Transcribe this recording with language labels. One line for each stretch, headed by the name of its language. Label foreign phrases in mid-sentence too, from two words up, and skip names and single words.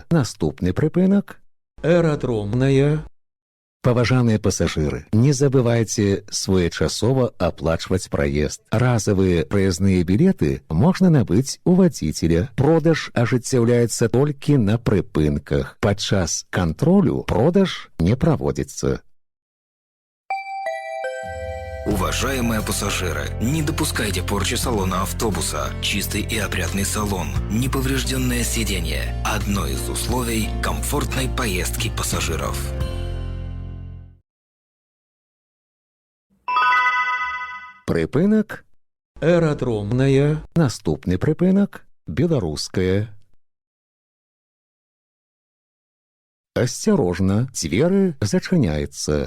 Belarusian: Наступны прыпынак. Аэрадромная. Паважаныя пасажыры, не забывайце своечасова аплачваць праезд. Разавыя праязныя білеты можна набыць у вадзіцеля. Продаж ажыццяўляецца толькі на прыпынках. Падчас кантролю продаж не проводится.
Russian: Уважаемые пассажиры, не допускайте порчи салона автобуса. Чистый и опрятный салон, неповрежденное сиденье – одно из условий комфортной поездки пассажиров.
Belarusian: Прыпынак. Аэрадромная. Наступны прыпынак. Беларуская. Асцярожна, дзверы зачыняецца.